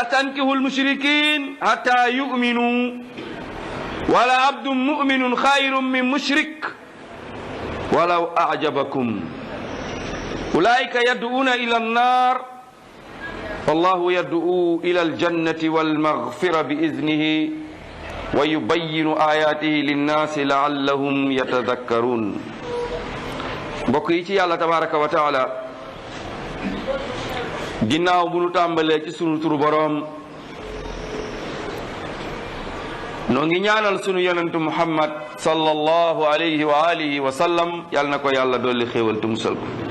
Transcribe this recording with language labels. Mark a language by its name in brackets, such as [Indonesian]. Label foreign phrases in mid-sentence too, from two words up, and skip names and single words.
[Arabic] تنكحوا المشركين حتى يؤمنوا ولعبد مؤمن خير من مشرك ولو أعجبكم أولئك يدعون إلى النار والله يدعو إلى الجنة والمغفرة بإذنه ويبين آياته للناس لعلهم يتذكرون. [Wolof] mbokk yi ci Yàlla [Arabic] تبارك وتعالى, [Wolof] ginnaaw bu nu tàmbalee ci sunu turu boroom, noo ngi ñaanal sunu yonentu Muhammad [Arabic] صلى الله عليه وعلى آله وسلم, [Wolof] yàlla na ko yàlla dolli xéewal te musal ko.